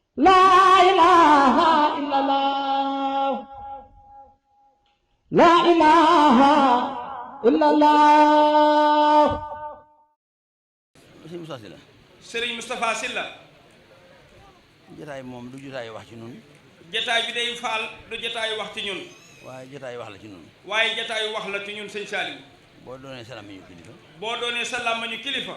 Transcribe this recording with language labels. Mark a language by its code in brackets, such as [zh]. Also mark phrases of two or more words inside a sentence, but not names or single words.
[ar] لا إله إلا الله لا إله إلا الله. [wo] Sëriñ Moustapha Sylla. Sëriñ Moustapha Sylla. jotaay moom du jotaayu wax ci ñun. jotaay bi day faal du jotaayu wax ci ñun. waaye jotaayu wax la ci ñun. waaye jotaayu wax la ci ñun sëñ Saliou. boo doonee sa làmmiñu kilifa. boo doonee sa làmmiñu kilifa.